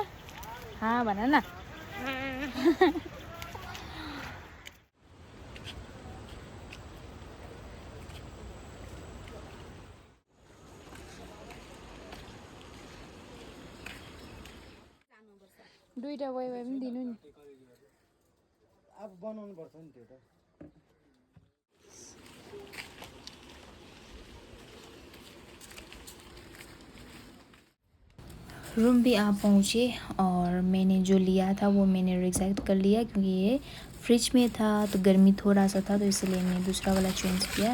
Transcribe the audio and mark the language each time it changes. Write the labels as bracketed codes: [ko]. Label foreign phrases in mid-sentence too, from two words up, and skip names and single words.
[hi] हाँ बना ना। [ne] दुईटा गयो भए पनि दिनु नि। अब बनाउनु पर्छ नि त्यो त। [hi] रूम भी आ पहुँचे और मैंने जो लिया था वो मैंने रिजेक्ट कर लिया, क्योंकि ये फ्रिज में था तो गर्मी थोड़ा सा था, तो इसलिए मैंने दूसरा वाला चेंज किया।